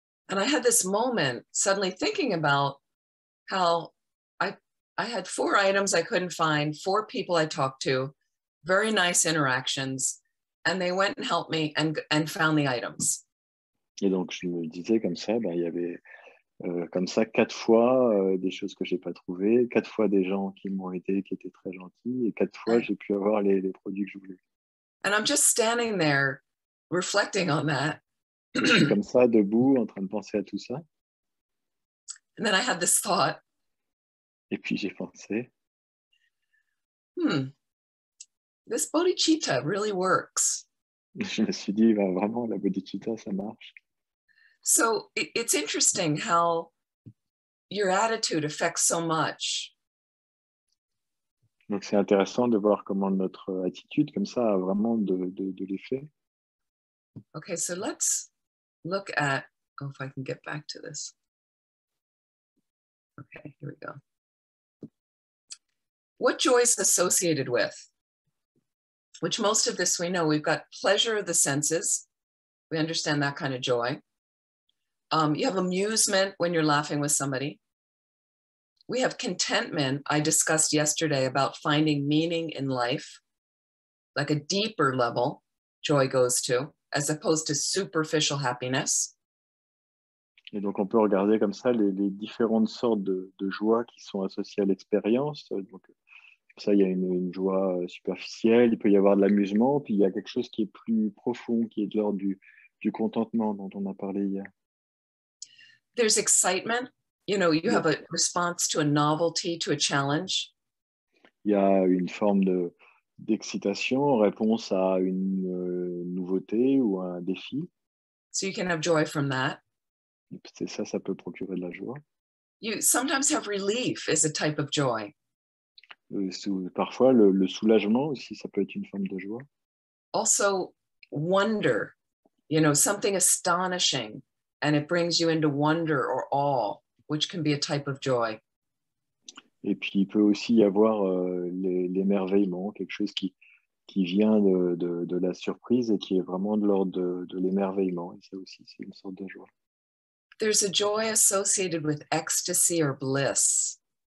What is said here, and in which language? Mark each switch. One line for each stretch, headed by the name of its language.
English: And I had this moment suddenly thinking about how I had 4 items I couldn't find, 4 people I talked to, very nice interactions, and they went and helped me and found the items.
French: Et donc, je me disais comme ça, il y avait comme ça 4 fois des choses que je n'ai pas trouvées, 4 fois des gens qui m'ont aidé, qui étaient très gentils, et 4 fois, j'ai pu avoir les produits que je voulais.
English: And I'm just standing there reflecting on that.
French: Je suis comme ça, debout, en train de penser à tout ça.
English: And then I had this thought.
French: Et puis, j'ai pensé,
English: this bodhicitta really works.
French: je me suis dit, vraiment, la bodhicitta, ça marche.
English: So it's interesting how your attitude affects so much.
French: Donc, c'est intéressant de voir comment notre attitude, comme ça, a vraiment de l'effet.
English: Okay, so let's look at, if I can get back to this. Okay, here we go. What joy is associated with? Which most of this we know. We've got pleasure of the senses. We understand that kind of joy. You have amusement when you're laughing with somebody. We have contentment. I discussed yesterday about finding meaning in life, like a deeper level joy goes to, as opposed to superficial happiness.
French: Et donc, on peut regarder comme ça les différentes sortes de joie qui sont associées à l'expérience. Donc, ça, il y a une joie superficielle, il peut y avoir de l'amusement, puis il y a quelque chose qui est plus profond, qui est de l'ordre du contentement dont on a parlé hier.
English: There's excitement. You know, you have a response to a novelty, to a challenge.
French: Il y a une forme d'excitation en réponse à une nouveauté ou à un défi.
English: So you can have joy from that.
French: C'est ça peut procurer de la joie.
English: You sometimes have relief as a type of joy.
French: Parfois, le soulagement aussi, ça peut être une forme de joie.
English: Also, wonder, you know, something astonishing, and it brings you into wonder or awe, which can be a type of joy.
French: Et puis, il peut aussi y avoir l'émerveillement, quelque chose qui vient de la surprise et qui est vraiment de l'ordre de l'émerveillement. Et ça aussi, c'est une sorte de joie.
English: There's a joy associated with ecstasy or bliss.